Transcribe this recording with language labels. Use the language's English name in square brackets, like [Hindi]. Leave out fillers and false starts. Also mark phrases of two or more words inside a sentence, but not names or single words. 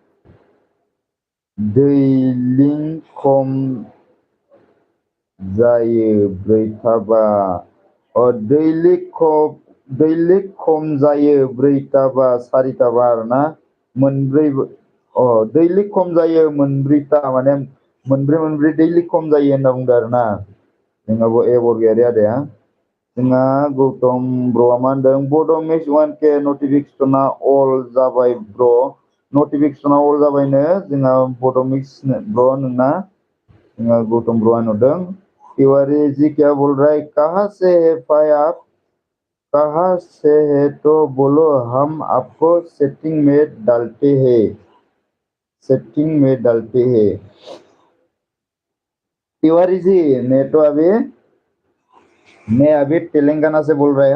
[Bodo] दैलिं खम जायो ब्रैथाबा दैलिक खम जायो ब्रैथाबा सारिथाबा आरोना मोनब्रै दैलिक खम जायो मोनब्रैथा माने मोनब्रै दैलिक खम जायो होनना बुंदों आरोना जोंनाबो बरगयारि आदाया। जोंहा गौतम ब्र'आ मा होनदों? बड' मिक्स 1K नटिफिकेसना अल जाबाय ब्र'। नटिफिकेसना अल जाबायनो जोंहा बड' मिक्स ब्र' नोंना जोंहा गौतम ब्र'आ नुदों। [Hindi] तिवारी जी क्या बोल रहा है? कहाँ से है भाई आप? कहाँ से है तो बोलो, हम आपको सेटिंग में डालते हैं। सेटिंग में डालते हैं। तिवारी जी मैं अभी तेलंगाना से बोल रहा है।